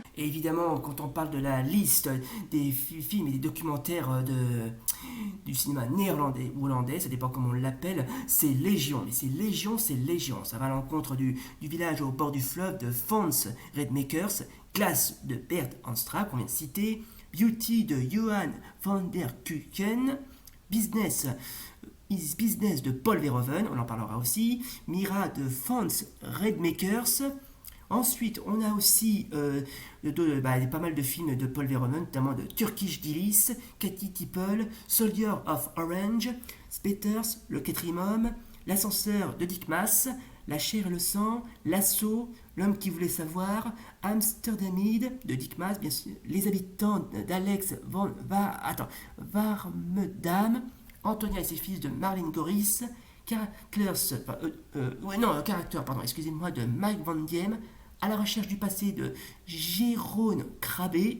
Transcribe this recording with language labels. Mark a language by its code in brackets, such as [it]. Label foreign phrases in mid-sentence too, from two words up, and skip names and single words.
[fr] Et évidemment, quand on parle de la liste des films et des documentaires du cinéma néerlandais ou hollandais, ça dépend comment on l'appelle, c'est légion. Mais c'est légion. Ça va à l'encontre du village au bord du fleuve de Fons Redmakers, Glass de Bert Anstra, qu'on vient de citer, Beauty de Johan van der Kuken, Business de Paul Verhoeven, on en parlera aussi, Mira de Fons Redmakers. Ensuite, on a aussi pas mal de films de Paul Verhoeven, notamment de Turkish Delice, Katy Tipple, Soldier of Orange, Spetters, Le Quatrième Homme, L'Ascenseur de Dick Maas, La chair et le sang, L'Assaut, L'homme qui voulait savoir, Amsterdamide de Dick Maas, bien sûr, Les habitants d'Alex von Warmerdam, Antonia et ses fils de Marlene Goris, Character de Mike Van Diem, À la recherche du passé de Jérôme Krabbe.